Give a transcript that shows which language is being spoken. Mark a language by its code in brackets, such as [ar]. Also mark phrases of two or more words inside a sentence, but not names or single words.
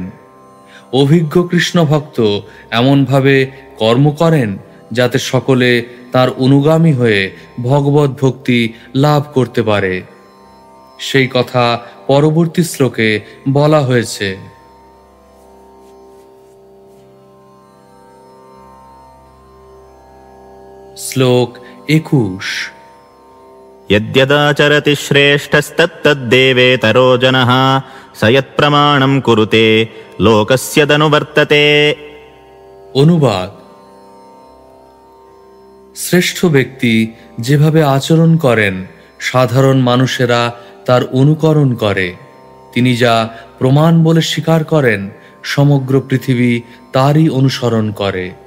[bn] অভিজ্ঞ কৃষ্ণ ভক্ত এমনভাবে কর্ম করেন যাতে সকলে তার অনুগামী হয়ে ভগবত ভক্তি লাভ করতে পারে। সেই কথা পরবর্তী শ্লোকে বলা হয়েছে। শ্লোক 21। [sa] यद्यदाचरति श्रेष्ठस्तत्तद्देवेतरो जनः स यत्प्रमाणं कुरुते लोकस्यदनुवर्तते। [bn] অনুবাদ: শ্রেষ্ঠ ব্যক্তি যেভাবে আচরণ করেন সাধারণ মানুষেরা তার অনুকরণ করে, তিনি যা প্রমাণ বলে স্বীকার করেন সমগ্র পৃথিবী তারই অনুসরণ করে।